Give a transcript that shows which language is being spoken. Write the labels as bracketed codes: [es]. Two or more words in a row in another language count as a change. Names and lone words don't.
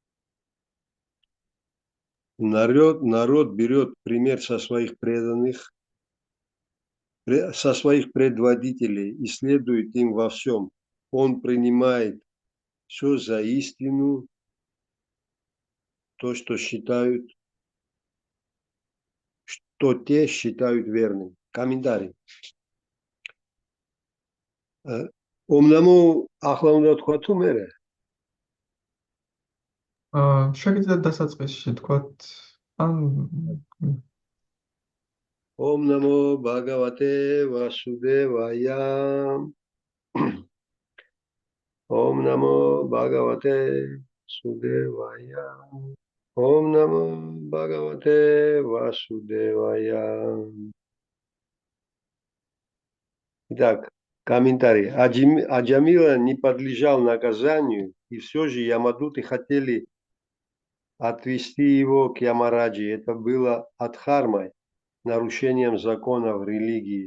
[ru] Народ берет пример со своих преданных, со своих предводителей и следует им во всем. Он принимает все за истину, то, что те считают верным. Комментарий. [sa] ॐ नमो [ka] ახლა უნდა თქვა თუ მერე? შეგიძლიათ დასაწყისში თქვათ ან [sa] ॐ नमो भगवते वासुदेवाय. ॐ नमो भगवते वासुदेवाय. ॐ नमो भगवते वासुदेवाय. [ru] Итак, комментарий. Аджамила не подлежал наказанию, и все же Ямадуты хотели отвести его к Ямараджи. Это было адхармой, нарушением закона в религии.